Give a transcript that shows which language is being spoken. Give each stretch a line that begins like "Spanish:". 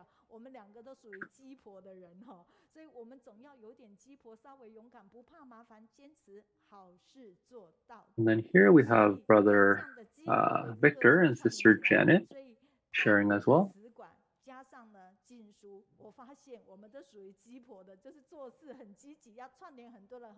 Chinese: 我们2个都属于鸡婆的人哈，所以我们总要有点鸡婆，稍微勇敢，不怕麻烦，坚持好事做到。
English: And then here we have Brother Victor and Sister Janet sharing as well.
Chinese: 加上呢禁书，我发现我们都属于鸡婆的，就是做事很积极，要串联很多人。